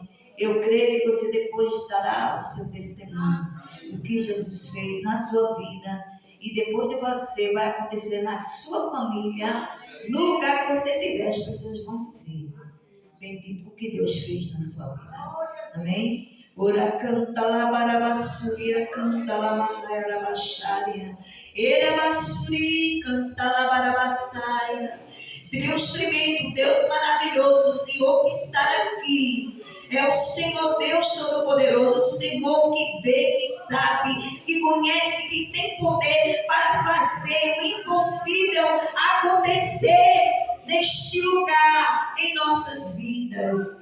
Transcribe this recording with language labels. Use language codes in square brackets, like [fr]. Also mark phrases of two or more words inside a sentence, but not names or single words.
[pt] Eu creio que você depois dará o seu testemunho do que Jesus fez na sua vida, e depois de você vai acontecer na sua família, no lugar que você estiver. As pessoas vão dizer: bendito o que Deus fez na sua vida. Amém? Ora canta la barabassuria, canta la mandarabasharia, era basuri, canta la barabassaia. Deus tremendo, Deus maravilhoso, o Senhor que está aqui é o Senhor Deus Todo-Poderoso, o Senhor que vê, que sabe, que conhece, que tem poder para fazer o impossível acontecer neste lugar, em nossas vidas.